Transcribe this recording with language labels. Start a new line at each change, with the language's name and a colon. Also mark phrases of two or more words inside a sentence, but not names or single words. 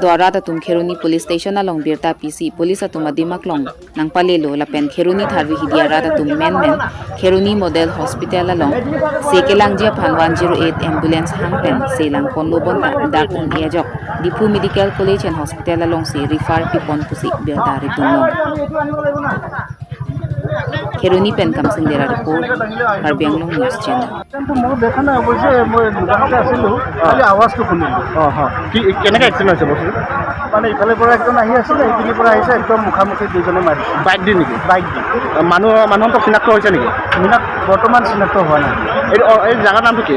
Karbi: dwara ta tum Kheroni Police Station na long birta PC police atum adimak long nang palelo lapen Kheroni Tharwi Hidiara ta tum men Kheroni Model Hospital along sekelang je phan 108 ambulance hangpen selang ponlo bonta dakun Ajok Dipu Medical College and Hospital along se refer pipon pusi birta ritunong Kheroni pen kamsing dera report Karbi Anglong News Channel.
Assamese: মই দেখা নাই অৱশ্যে মই দোকানতে আছিলোঁ খালি আৱাজটো শুনিলোঁ কি কেনেকৈ এক্সিডেণ্ট হৈছে বস্তু মানে ইফালৰ পৰা একজন আহি আছিলে সেইখিনিৰ পৰা আহিছে একদম মুখামুখি দুজনে মাৰিছে বাইক দি নেকি বাইক দি মানুহটো চিনাক্ত হৈছে নেকি মিনাক বৰ্তমান চিনাক্ত হোৱা নাই এই জাগাৰ নামটো কি